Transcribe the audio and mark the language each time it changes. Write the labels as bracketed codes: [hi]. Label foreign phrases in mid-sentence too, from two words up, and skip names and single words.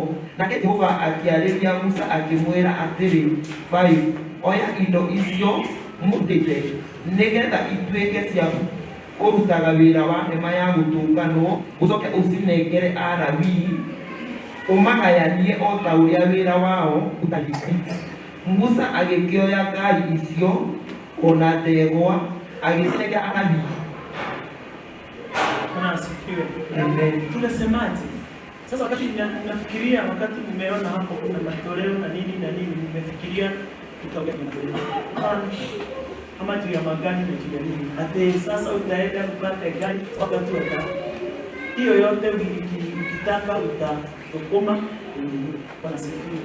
[ki] Nake Jehova akĩarĩria Musa akĩmwĩra atĩrĩ, 5 oya indo icio mũthĩte nĩgetha ituĩke cia kũrutaga wĩra wa hema ya gũtũnganwo, ũcoke ũcinengere Alawii ũmagayanie o ta ũrĩa wĩra wao ũtariĩ. Musa agĩkĩoya ngari icio ona ndegwa agĩcinengera Alawii. [sw] Asifiwe. Amen. Tunasemaje? Sasa wakati nafikiria, wakati umeona hapo kuna matoleo na nini, nimefikiria tutaongea ama juu ya magari na juu ya nini. Ate sasa utaenda kupata gari wakati hiyo yote ukitaka utakoma wanasifiwe.